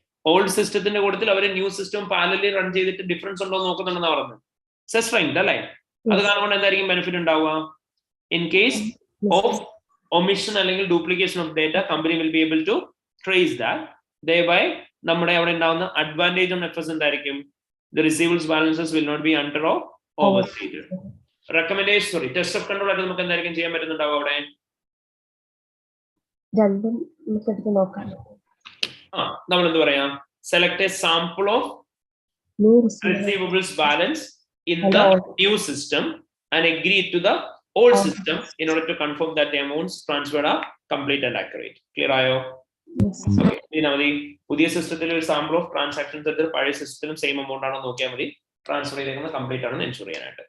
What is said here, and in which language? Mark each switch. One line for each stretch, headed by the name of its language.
Malayalam: Old സിസ്റ്റത്തിന്റെ കൂട്ടത്തിൽ our new system parallelly run ചെയ്തിട്ട് ഡിഫറൻസ് ഉണ്ടോ നോക്കുന്നുണ്ടെന്ന് പറഞ്ഞു. സ്ട്രെങ്ത് അല്ലേ? അത് കാരണം എന്തായിരിക്കും ബെനിഫിറ്റ് ഉണ്ടാവുക? ഇൻ കേസ് ഓഫ് ഒമിഷൻ അല്ലെങ്കിൽ duplication of data,
English: Company will be able to trace that.
Malayalam: ദയവായി നമ്മുടെ അവിടെ ഉണ്ടാവുന്ന അഡ്വാൻറ്റേജ് ഓൺ എഫ്എസ് എന്തായിരിക്കും?
English: The receivables balances will not be under or overstated.
Malayalam: Recommendation, sorry, test of control ആയിട്ട് നമുക്ക് എന്തായിരിക്കും ചെയ്യാൻ പറ്റുന്നുണ്ടാവും അവിടെ? രണ്ടും നമുക്ക് എടുത്ത് നോക്കാം. നമ്മൾ എന്ത് പറയാം?
English: Select a sample of receivables balance in the new system and agree to the old system in order to confirm that the amounts transferred are complete and accurate.
Malayalam: Clear ആയോ?
English: Okay.
Malayalam: ഇനി മതി പുതിയ സിസ്റ്റത്തിൽ ഒരു സാമ്പിൾ ഓഫ് ട്രാൻസാക്ഷൻസ് എടുത്ത് പഴയ സിസ്റ്റത്തിലും same amount ആണോ നോക്കിയാൽ മതി. ട്രാൻസ്ഫർ ചെയ്തേക്കുന്നത് കംപ്ലീറ്റ് ആണെന്ന് എൻഷുർ ചെയ്യാനായിട്ട്.